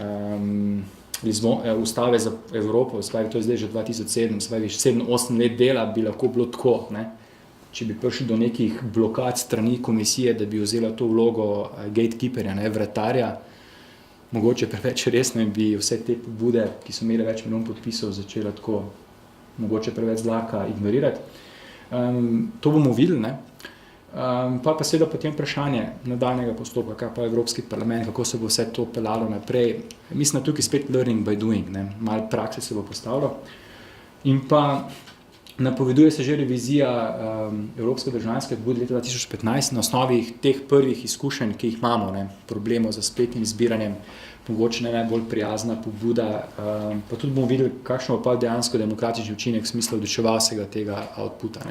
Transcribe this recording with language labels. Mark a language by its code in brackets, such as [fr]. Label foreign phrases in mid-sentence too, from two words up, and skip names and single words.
[sl] Ustave za Evropo, spravi, to je zdaj že 2007, spravi, 7-8 let dela bi lahko bilo tako, ne, če bi prišli do nekih blokad strani komisije, da bi vzela to vlogo gatekeeperja, ne, vratarja, mogoče preveč resno in bi vse te pobude, ki so imeli več milijon podpisov, začela tako mogoče preveč zlaka ignorirati. To bomo videli, ne. Pa seveda potem vprašanje nadaljnjega postopka, kaj pa Evropski parlament, kako se bo vse to peljalo naprej. Mislim, da tukaj spet [en] learning by doing, [sl] ne. Malo prakse se bo postavilo. In pa napoveduje se že revizija Evropske državljanske pobude leta 2015 na osnovi teh prvih izkušenj, ki jih imamo, ne, problemov z spletnim zbiranjem, mogoče ne najbolj prijazna pobuda, pa tudi bomo videli, kakšno pa dejansko demokratični učinek v smislu odločevalskega tega outputa, ne.